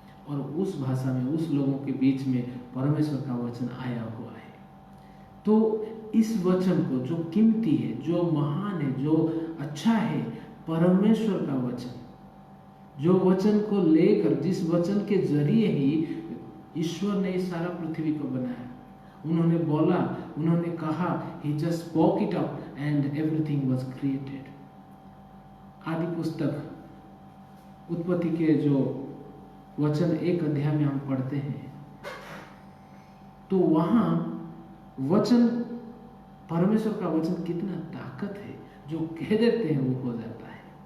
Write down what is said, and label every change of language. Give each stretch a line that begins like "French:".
Hindi: और उस भाषा में, उस लोगों के बीच में परमेश्वर का वचन आया हुआ है। तो इस वचन को, जो कीमती है, जो महान है, जो अच्छा है, परमेश्वर का वचन, जो वचन को लेकर, जिस वचन के जरिए ही ईश्वर ने इस सारा पृथ्वी को बनाया। उन्होंने बोला, उन्होंने कहा,
English: he just spoke it up and everything was created।
Hindi: आदि पुस्तक, उत्पत्ति के जो वचन 1 अध्याय में हम पढ़ते हैं, तो वहां वचन, परमेश्वर का वचन कितना ताकत है, जो कह देते हैं वो हो जाता है।